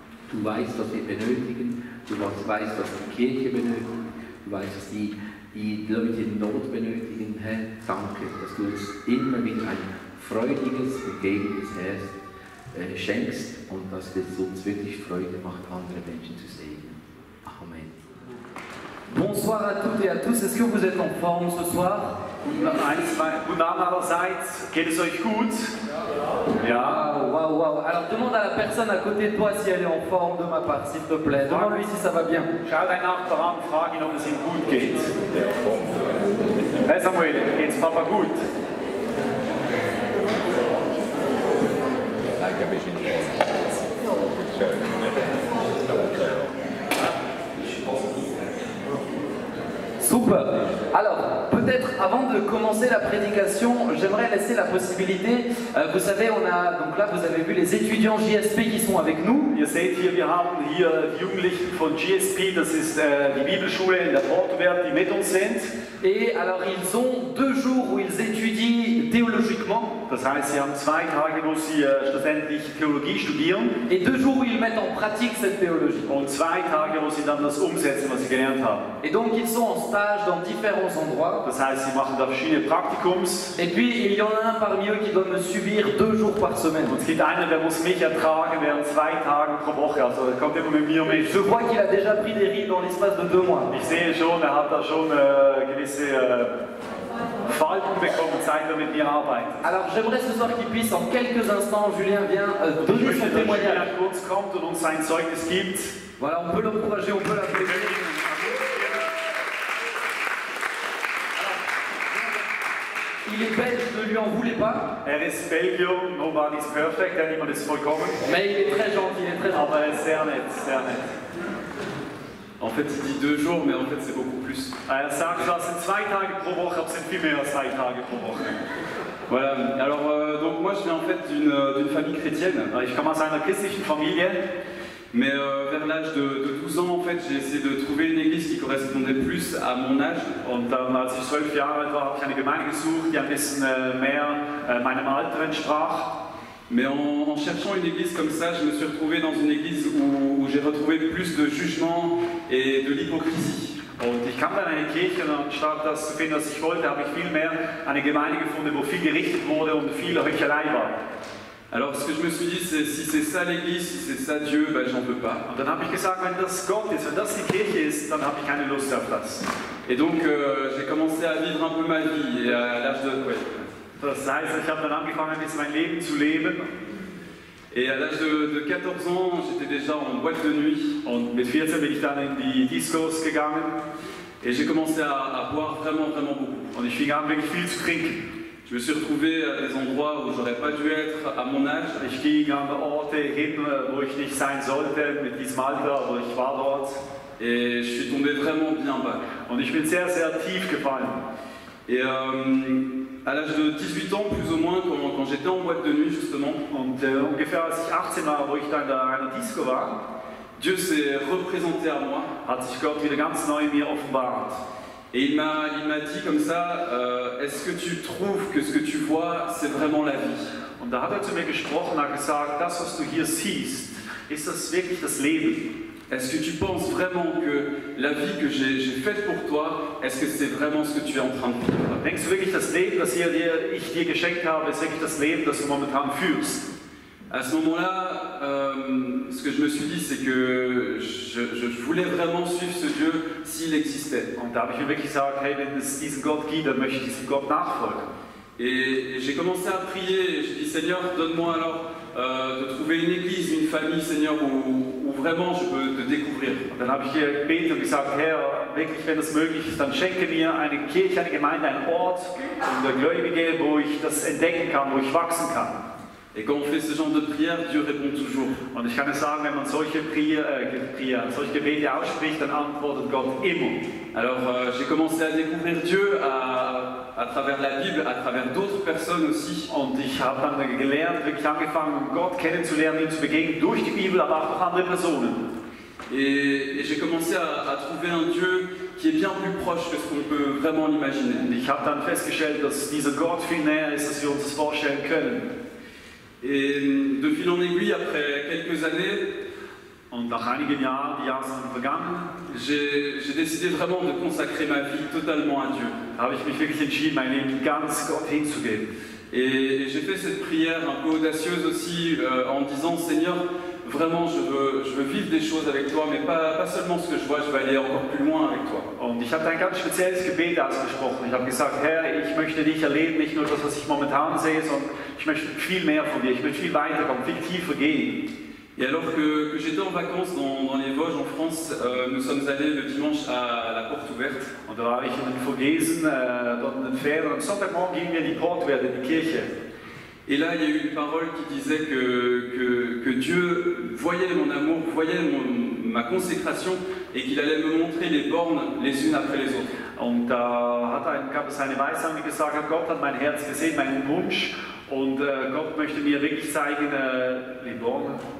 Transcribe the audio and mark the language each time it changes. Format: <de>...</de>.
<de>Du weißt, was wir benötigen, du weißt, was die Kirche benötigt, du weißt, was die Leute in Not benötigen. Herr, danke, dass du uns immer wieder ein freudiges und gegendes Herz schenkst und dass es uns wirklich Freude macht, andere Menschen zu segnen. Amen.</de> <fr>Bonsoir à toutes et à tous. Est-ce que vous êtes en forme ce soir?</fr> <de>Guten Abend allerseits. Geht es euch gut? Ja. Waouh, waouh.</de> <fr>Alors demande à la personne à côté de toi si elle est en forme de ma part, s'il te plaît. Demande-lui si ça va bien.</fr> <de>Schau deinen Nachbarn an, frag ihn, ob es ihm gut geht. Hey Samuel, geht's Papa gut? Super.</de> <fr>Alors, peut-être avant de commencer la prédication, j'aimerais laisser la possibilité, vous savez, donc là vous avez vu les étudiants JSP qui sont avec nous.</fr> <de>Ihr seht hier, wir haben hier die Jugendlichen von GSP, das ist die Bibelschule in der Portwerk, die mit uns sind.</de> <fr>Et alors ils ont 2 jours où ils étudient théologiquement.</fr> <de>Das heißt, sie haben 2 Tage, wo sie schlussendlich Theologie studieren.</de> <fr>Et 2 jours où ils mettent en pratique cette théologie.</fr> <de>Und 2 Tage, wo sie dann das umsetzen, was sie gelernt haben.</de> <fr>Et donc ils sont en stage dans différents endroits.</fr> <de>Das heißt, sie machen da verschiedene Praktikums.</de> <fr>Et puis il y en a un parmi eux qui doit me subir 2 jours par semaine.</fr> <de>Und es gibt einen, der muss mich ertragen während 2 Tagen pro Woche. Also er kommt immer mit mir mit.</de> <fr>Je vois qu'il a déjà pris des rides dans l'espace de 2 mois.</fr> <de>Ich sehe schon, er hat da schon gewisse Falten bekommen, seit er mit mir arbeitet.</de> <fr>Alors j'aimerais ce soir qu'il puisse en quelques instants, Julien vient donner son témoignage.</fr> <de>Kurz kommt und uns sein Zeugnis gibt.</de> <fr>Voilà, on peut l'encourager, on peut l'applaudir. Il est belge, ne lui en voulez pas.</fr> <de>Er ist Belgium,</de> <en>nobody's perfect,</en> <de>niemand ist vollkommen.</de> <fr>Mais il est très gentil, il est très gentil.</fr> <de>Aber er ist sehr nett, sehr nett.</de> <fr>En fait, il dit 2 jours, mais en fait, c'est beaucoup plus.</fr> <de>Er sagt, das sind 2 Tage pro Woche, aber es sind viel mehr als 2 Tage pro Woche.</de> <fr>Voilà, alors donc moi je viens en fait d'une famille chrétienne.</fr> <de>Ich komme aus einer christlichen Familie.</de> <fr>Mais vers l'âge de 12 ans, en fait, j'ai essayé de trouver une église qui correspondait plus à mon âge.</fr> <de>Und als ich 12 Jahre alt war, habe ich eine Gemeinde gesucht, die ein bisschen mehr meinem Alter entsprach.</de> <fr>Mais en cherchant une église comme ça, je me suis retrouvé dans une église où j'ai retrouvé plus de jugement et de l'hypocrisie.</fr> <de>Und ich kam dann in eine Kirche und anstatt das zu finden, was ich wollte, habe ich viel mehr eine Gemeinde gefunden, wo viel gerichtet wurde und viel Heuchelei war.</de> <fr>Alors ce que je me suis dit, c'est si c'est ça l'église, si c'est ça Dieu, ben j'en veux pas.</fr> <de>Und dann habe ich gesagt, wenn das Gott ist, wenn das die Kirche ist, dann habe ich keine Lust auf das.</de> <fr>Et donc j'ai commencé à vivre un peu ma vie et à l'âge de... Ouais.</fr> <de>Das heißt, ich habe dann angefangen, ein bisschen mein Leben zu leben.</de> <fr>Et à l'âge de 14 ans, j'étais déjà en boîte de nuit.</fr> <de>Und mit 14 bin ich dann in die Discos gegangen.</de> <fr>Et j'ai commencé à boire vraiment beaucoup.</fr> <de>Und ich fing an, wirklich viel zu trinken.</de> <fr>Je me suis retrouvé à des endroits où j'aurais pas dû être à mon âge.</fr> <de>Ich ging an Orte hin, wo ich nicht sein sollte, mit diesem Alter, aber ich war dort.</de> <fr>Et je suis tombé vraiment bien bas.</fr> <de>Und ich bin sehr, sehr tief gefallen.</de> <fr>Et à l'âge de 18 ans, plus ou moins, quand j'étais en boîte de nuit justement,</fr> <de>und ungefähr als ich 18 war, wo ich dann in einer Disco war,</de> <fr>Dieu s'est représenté à moi.</fr> <de>Hat sich Gott wieder ganz neu mir offenbart.</de> <fr>Et il m'a dit comme ça, est-ce que tu trouves que ce que tu vois, c'est vraiment la vie?</fr> <de>Und da hat zu mir gesprochen, hat gesagt, das, was du hier siehst, ist das wirklich das Leben?</de> <fr>Est-ce que tu penses vraiment que la vie que j'ai faite pour toi, est-ce que c'est vraiment ce que tu es en train de vivre?</fr> <de>Denkst du wirklich, das Leben, das ich dir geschenkt habe, ist wirklich das Leben, das du momentan führst?</de> <fr>À ce moment-là, ce que je me suis dit, c'est que je voulais vraiment suivre ce Dieu s'il existait.</fr> <de>Und da habe ich mir wirklich gesagt, hey, wenn es diesen Gott gibt, dann möchte ich diesem Gott nachfolgen.</de> <fr>Et j'ai commencé à prier, et j'ai dit, Seigneur, donne-moi alors de trouver une église, une famille, Seigneur, où vraiment je peux te découvrir.</fr> <de>Und dann habe ich hier gebetet und gesagt, Herr, wirklich, wenn das möglich ist, dann schenke mir eine Kirche, eine Gemeinde, einen Ort und Gläubige, wo ich das entdecken kann, wo ich wachsen kann.</de> <fr>Et quand on fait ce genre de prière, Dieu répond toujours.</fr> <de>Und ich kann es sagen, wenn man solche Gebete ausspricht, dann antwortet Gott immer.</de> <fr>Alors j'ai commencé à découvrir Dieu à travers la Bible, à travers d'autres personnes aussi.</fr> <de>Und ich habe dann gelernt, wirklich angefangen, Gott kennenzulernen, ihm zu begegnen, durch die Bibel, aber auch durch andere Personen.</de> <fr>Et j'ai commencé à trouver un Dieu qui est bien plus proche que ce qu'on peut vraiment l'imaginer.</fr> <de>Und ich habe dann festgestellt, dass dieser Gott viel näher ist, als wir uns das vorstellen können.</de> <fr>Et de fil en aiguille, après quelques années,</fr> <de>und nach einigen Jahren, die Jahre sind vergangen,</de> <fr>j'ai décidé vraiment de consacrer ma vie totalement à Dieu.</fr> <de>Da habe ich mich wirklich entschieden, mein Leben ganz Gott hinzugeben.</de> <fr>Et j'ai fait cette prière un peu audacieuse aussi en disant, Seigneur, vraiment je veux vivre des choses avec toi, mais pas seulement ce que je vois, je vais aller encore plus loin avec toi.</fr> <de>Und ich habe ein ganz spezielles Gebet ausgesprochen. Ich habe gesagt, Herr, ich möchte dich erleben, nicht nur das, was ich momentan sehe, sondern ich möchte viel mehr von dir, ich möchte viel weiterkommen, viel tiefer gehen.</de> <fr>Et alors que j'étais en vacances dans les Vosges en France, nous sommes allés le dimanche à la Porte Ouverte.</fr> <de>Und da war ich in den Vogesen, dort in den Ferien, und Sonntagmorgen gingen wir in die Porte Ouverte, in die Kirche.</de> <fr>Et là, il y a eu une parole qui disait que Dieu voyait mon amour, voyait ma consécration et qu'il allait me montrer les bornes les unes après les autres.</fr> <de>Und da gab es eine Weissagung, die gesagt hat, Gott hat mein Herz gesehen, meinen Wunsch, und Gott möchte mir wirklich zeigen, die Bornen.</de>